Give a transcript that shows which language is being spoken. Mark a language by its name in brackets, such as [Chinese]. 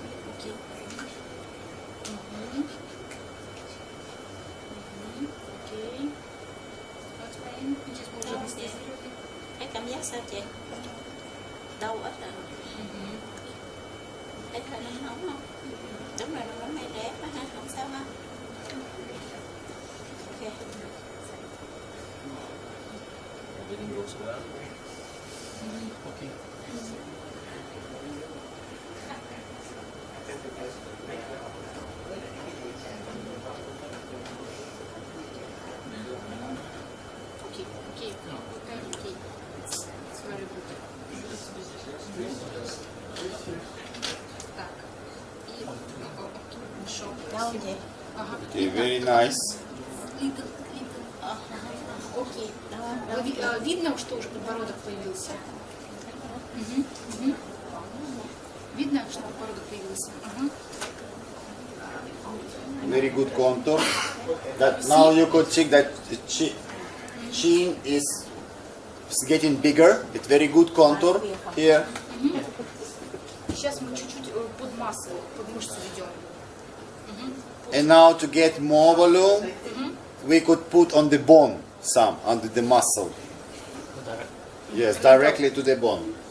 [Russian] Окей. [English] Окей. What's pain? [Russian] Сейчас мы уже анестезируем. [Vietnamese] Thấy cảm giác sao chị? Đau ít rồi. Thấy hơi nóng nóng không? Đúng rồi, nó nóng hay rét á ha, không sao ha. [English] Ok. Okay. Окей. It's very good. Okay, very nice. [Russian] Окей. Видно, что уже подбородок появился? Видно, что подбородок появился? [English] Very good contour. That now you could check that the chin is getting bigger. It's very good contour here. [Russian] Сейчас мы чуть-чуть под массу, под мышцу ведем. [English] And now to get more volume, we could put on the bone some under the muscle. Yes, directly to the bone.